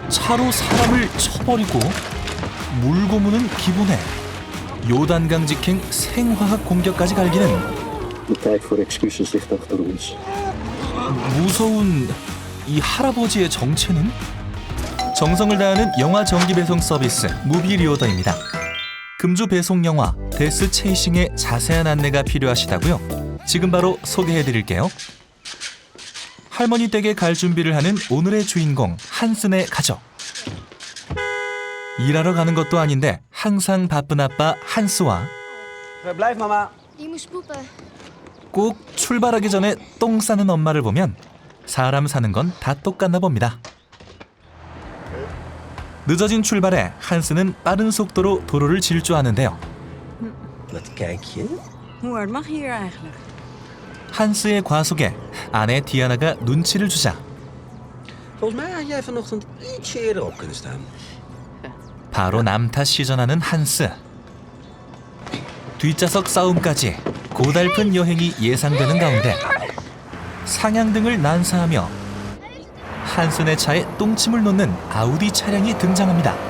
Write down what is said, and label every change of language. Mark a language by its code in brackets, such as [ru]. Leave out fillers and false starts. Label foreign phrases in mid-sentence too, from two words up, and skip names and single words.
[ko] 차로 사람을 쳐버리고 물고무는 기본에 요단강 직행 생화학 공격까지 갈기는 [nl] De tijd voor excuses ligt achter ons. [ko] 무서운 이 할아버지의 정체는? 정성을 다하는 영화 정기 배송 서비스 무비리오더입니다. 금주 배송 영화 데스 체이싱의 자세한 안내가 필요하시다고요? 지금 바로 소개해드릴게요. 할머니 댁에 갈 준비를 하는 오늘의 주인공 한슨의 가족. 일하러 가는 것도 아닌데 항상 바쁜 아빠 한스와 [nl] Blijf mama. Die moest poepen. [ko] 꼭 출발하기 전에 똥 싸는 엄마를 보면 사람 사는 건 다 똑같나 봅니다. 늦어진 출발에 한스는 빠른 속도로 도로를 질주하는데요. [nl] Wat kijk je? Hoe hard mag je hier eigenlijk? [ko] 한스의 과속에 아내 디아나가 눈치를 주자 [nl] Volgens mij had jij vanochtend ietsje eerder op kunnen staan. [ko] 바로 남 탓 시전하는 한스. 뒷좌석 싸움까지 고달픈 여행이 예상되는 가운데 상향등을 난사하며 한슨의 차에 똥침을 놓는 아우디 차량이 등장합니다.